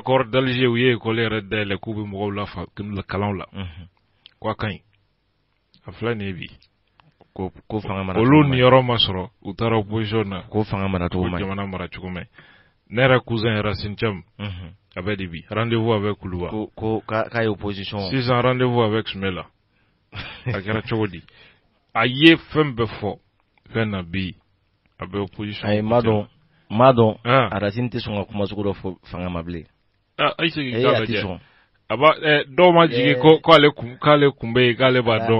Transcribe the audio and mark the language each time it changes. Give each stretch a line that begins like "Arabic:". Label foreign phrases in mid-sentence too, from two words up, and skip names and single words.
Bambara: accord d'Alger u ye école yɛrɛ dayɛlɛ k'u bɛ mɔgɔw la kalanw la k'a ka ɲi a filɛ nin ye bi ko fanga mara olu ni yɔrɔ ma sɔrɔ u taara opposition na ko fanga mara cogo man jamana mara cogo man ne yɛrɛ cousin Racine Thiam a bɛ di bi
French: rendez-vous avec
Bambara: Kuluba ko k'a ye opposition sisan
French: rendez-vous avec
Bambara: Sumela a kɛra cogo di a ye fɛn bɛɛ fɔ fɛn na bi a bɛ opposition ayi ma dɔn a Racine tɛ sɔn ka kuma sugu dɔ fɔ fanga ma bilen ayi sigi k'a lajɛ a b'a dɔw ma jigin k'ale kun bɛ yen k'ale b'a dɔn